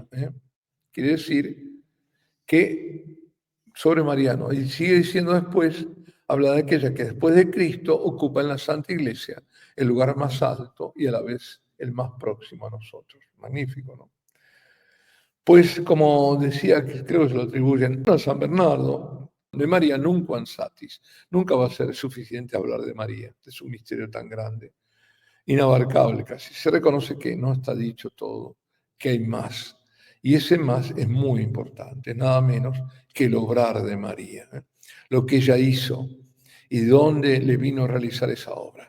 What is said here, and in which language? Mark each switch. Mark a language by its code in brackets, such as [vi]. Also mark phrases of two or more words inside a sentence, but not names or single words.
[es] Quiere decir que sobre María no, y sigue diciendo después, habla de aquella que después de Cristo ocupa en la Santa Iglesia el lugar más alto y a la vez el más próximo a nosotros. Magnífico, ¿no? Pues como decía, que creo que se lo atribuyen a San Bernardo, [la] de María nunquam satis. [es] Nunca va a ser suficiente hablar de María, de su misterio tan grande, inabarcable casi. Se reconoce que no está dicho todo, que hay más. Y ese más es muy importante, nada menos que el obrar de María, lo que ella hizo y dónde le vino a realizar esa obra.